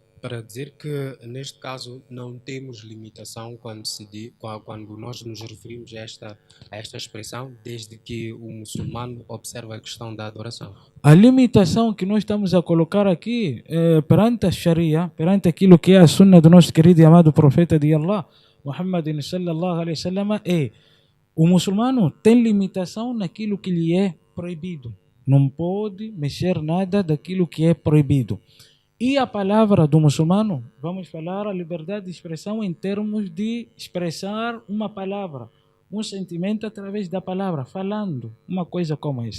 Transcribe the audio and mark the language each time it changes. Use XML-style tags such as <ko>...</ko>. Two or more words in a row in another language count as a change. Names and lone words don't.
<pt>Para dizer que, neste caso, não temos limitação quando nós nos referimos a esta expressão, desde que o muçulmano observa a questão da adoração. A limitação que nós estamos a colocar aqui perante a Sharia, perante aquilo que é a sunna do nosso querido e amado profeta de Allah, Muhammad</pt> <ar>صلى الله عليه وسلم,</ar> <pt>é: o muçulmano tem limitação naquilo que lhe é proibido. Não pode mexer nada daquilo que é proibido. E a palavra do muçulmano, vamos falar a liberdade de expressão em termos de expressar uma palavra, um sentimento através da palavra, falando uma coisa como esta.</pt>